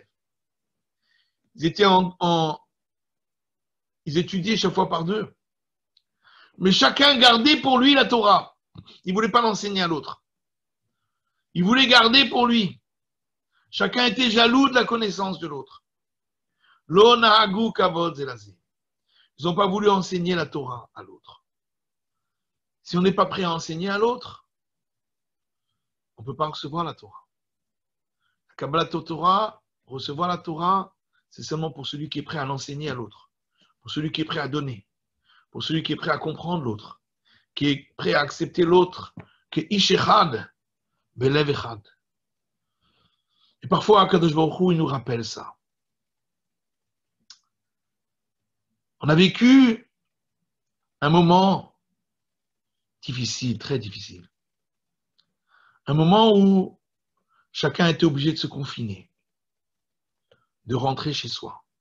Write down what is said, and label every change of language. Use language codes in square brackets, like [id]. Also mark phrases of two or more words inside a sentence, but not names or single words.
[fr] Ils étaient ils étudiaient chaque fois par deux. Mais chacun gardait pour lui la Torah. Il ne voulait pas l'enseigner à l'autre. Il voulait garder pour lui. Chacun était jaloux de la connaissance de l'autre. [he] לא נהגו כבוד זה לזה. [fr] Ils n'ont pas voulu enseigner la Torah à l'autre. Si on n'est pas prêt à enseigner à l'autre, on ne peut pas recevoir la Torah. La [he] קבלת תורה, [fr] recevoir la Torah, c'est seulement pour celui qui est prêt à l'enseigner à l'autre, pour celui qui est prêt à donner, pour celui qui est prêt à comprendre l'autre, qui est prêt à accepter l'autre, qui est [he] איש אחד בלב אחד. [fr] Et parfois, [he] הקדוש ברוך הוא, [fr] il nous rappelle ça. On a vécu un moment difficile, très difficile. Un moment où chacun était obligé de se confiner, de rentrer chez soi.